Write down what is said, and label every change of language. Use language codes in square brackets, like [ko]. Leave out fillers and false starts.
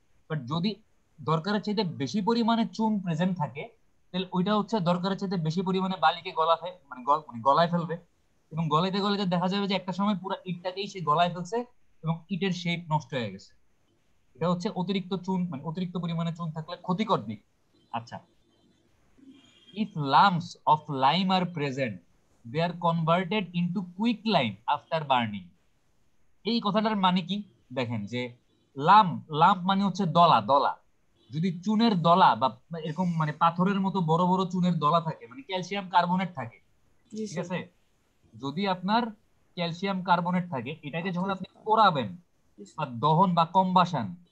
[bn] But যদি দরকারের চাইতে বেশি পরিমাণে চুন প্রেজেন্ট থাকে তাহলে ওইটা হচ্ছে দরকারের চাইতে বেশি পরিমাণে বালিকে মানে গলায় ফেলবে, এবং গলাইতে গলাইতে দেখা যাবে যে একটা সময় পুরো ইটটাকেই সে গলায় ফেলছে এবং ইটের শেপ নষ্ট হয়ে গেছে। এটা হচ্ছে অতিরিক্ত চুন, মানে অতিরিক্ত পরিমাণে চুন থাকলে ক্ষতিকর দিক। [en] আচ্ছা, if lumps of lime are present, they are converted into quick lime after burning. [bn] এই কথাটার মানে কি দেখেন, যে লাম্প মানে হচ্ছে দলা দলা। যদি চুনের দলা বা এরকম মানে পাথরের মতো বড় বড় চুনের দলা থাকে, মানে ক্যালসিয়াম কার্বনেট থাকে, জি ঠিক স্যার। আছে? যদি আপনার ক্যালসিয়াম কার্বনেট থাকে, এটাকে যখন আপনি পোড়াবেন বা দহন বা কম্বাসন,